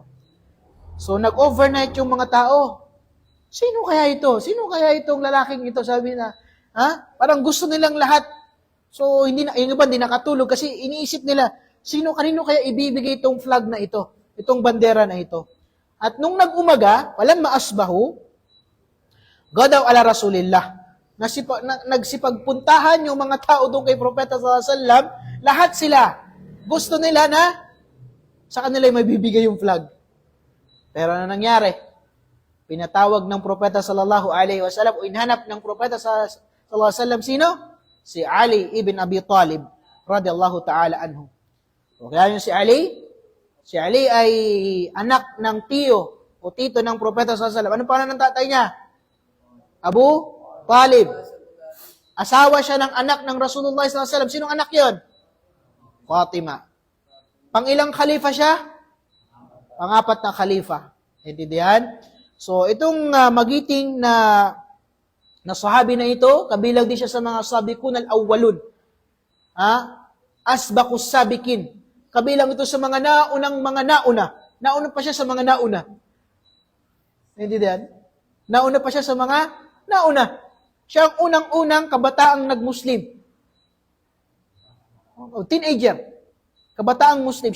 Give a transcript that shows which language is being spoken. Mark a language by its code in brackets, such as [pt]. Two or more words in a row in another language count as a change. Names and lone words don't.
[tl] So, nag-overnight yung mga tao. Sino kaya ito? Sino kaya itong lalaking ito? Sabi na, parang gusto nilang lahat. So, yung iba hindi nakatulog kasi iniisip nila, kanino kaya ibibigay itong flag na ito? Itong bandera na ito. At nung nag-umaga, [ar] ولما أصبحوا غدوا على رسول الله. [tl] Nagsipagpuntahan yung mga tao doon kay Propeta [ar] صلى الله عليه وسلم, [tl] lahat sila, gusto nila na sa kanila may bibigay yung flag. Pero ano nangyari? Pinatawag ng Propeta [ar] صلى الله عليه وسلم [tl] o inhanap ng Propeta [ar] صلى الله عليه وسلم [tl] sino? Si Ali ibn Abi Talib [ar] رضي الله تعالى عنه. [tl] O kaya yung si Ali ay anak ng tiyo o tito ng Propeta [ar] صلى الله عليه وسلم. [tl] Ano pangalan ng tatay niya? Abu Talib. Asawa siya ng anak ng Rasulullah [ar] صلى الله عليه وسلم. [tl] Sinong anak 'yon? Fatima. Pangilang khalifa siya? Pangapat na khalifa. Intindihan? So, itong magiting na sahabi na ito, kabilang din siya sa mga [ar] السابقون الأولون. أسبق السابقين. [tl] Kabilang ito sa mga naunang mga nauna. Nauna pa siya sa mga nauna. Intindihan? Nauna pa siya sa mga nauna. Siya ang unang-unang kabataang nag-Muslim. Teenager. Kabataang Muslim.